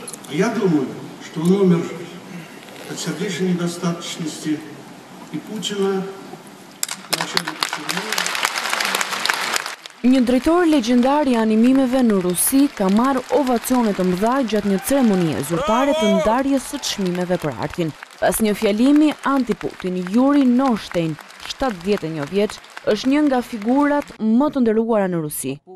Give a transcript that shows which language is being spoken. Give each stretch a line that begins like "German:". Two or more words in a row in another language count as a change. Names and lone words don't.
Russian: Я думаю, что он умер от сердечной недостаточности, и Путина начальника тюрьмы.
Albanian: Një drejtor legjendar i animimeve në Rusi ka marrë ovacione të mëdha gjatë një ceremonie zyrtare të ndarjes së çmimeve për artin. Pas një fjalimi anti-Putin, Yuri Norstein, 71 vjeç, është një nga figurat më të nderuara në Rusi.